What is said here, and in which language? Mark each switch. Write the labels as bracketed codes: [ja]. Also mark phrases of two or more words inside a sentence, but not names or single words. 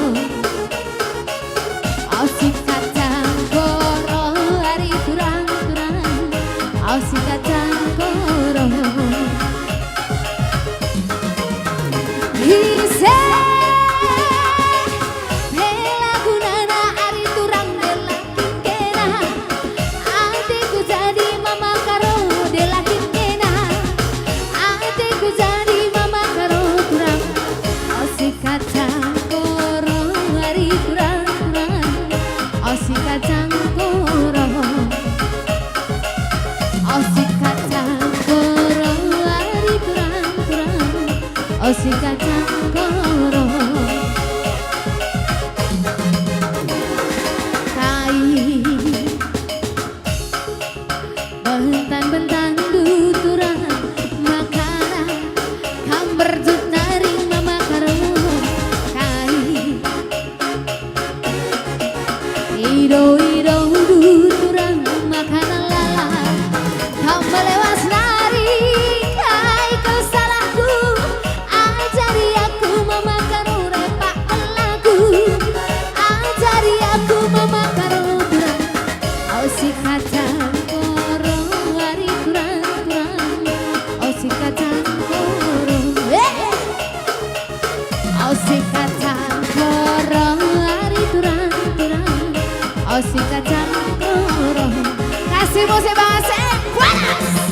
[btx] si kacang koro hari turang-turang, si kacang koro. Bisa bela gunana hari turang bela kingkena, adikku jadi mama karo bela jadi mama karo turang, si kacang koro hari turang-turang, si kacang koro, si kacang koro hari turang-turang, si kacang koro. Kai bentan-bentan duturang berjut nari mama karo kai ido turang makanan lala kamu lewas nari kai kau salahku ajari aku mama karo repak lagu ajari aku mama karo turang si kacang koro hari turang-turang si kacang koro. Si kacang koro hari turang-turang, si kacang koro. [id] Kasih musik Bang Asep, panas.